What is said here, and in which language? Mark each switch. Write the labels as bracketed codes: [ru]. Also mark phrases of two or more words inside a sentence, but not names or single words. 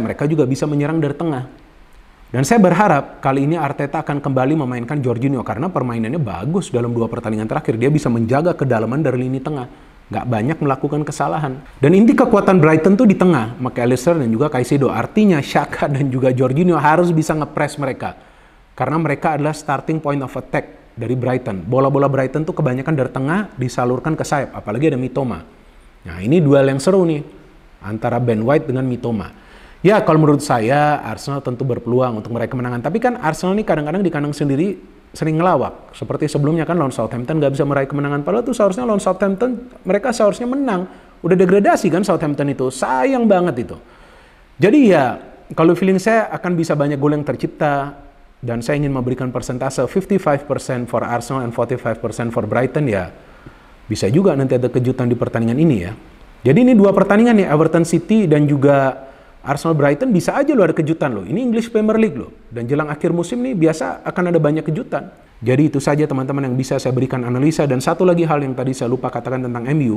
[id] Mereka juga bisa menyerang dari tengah. Dan saya berharap kali ini Arteta akan kembali memainkan Jorginho. Karena permainannya bagus dalam 2 pertandingan terakhir. Dia bisa menjaga kedalaman dari lini tengah. Gak banyak melakukan kesalahan. Dan inti kekuatan Brighton tuh di tengah. McAllister dan juga Caicedo. Artinya Xhaka dan juga Jorginho harus bisa nge-press mereka. Karena mereka adalah [en] starting point of attack [id] dari Brighton. Bola-bola Brighton tuh kebanyakan dari tengah disalurkan ke sayap. Apalagi ada Mitoma. Nah ini duel yang seru nih. Antara Ben White dengan Mitoma. Ya kalau menurut saya Arsenal tentu berpeluang untuk meraih kemenangan. Tapi kan Arsenal ini kadang-kadang di kandang sendiri sering ngelawak. Seperti sebelumnya kan lawan Southampton gak bisa meraih kemenangan. Padahal tuh seharusnya lawan Southampton mereka seharusnya menang. Udah degradasi kan Southampton itu. Sayang banget itu. Jadi ya kalau feeling saya akan bisa banyak gol yang tercipta. Dan saya ingin memberikan persentase 55% [en] for Arsenal and 45% for Brighton [id] ya. Bisa juga nanti ada kejutan di pertandingan ini ya. Jadi ini 2 pertandingan nih, Everton City dan juga Arsenal Brighton bisa aja lo ada kejutan lo. Ini English Premier League lo. Dan jelang akhir musim nih biasa akan ada banyak kejutan. Jadi itu saja teman-teman yang bisa saya berikan analisa. Dan satu lagi hal yang tadi saya lupa katakan tentang MU.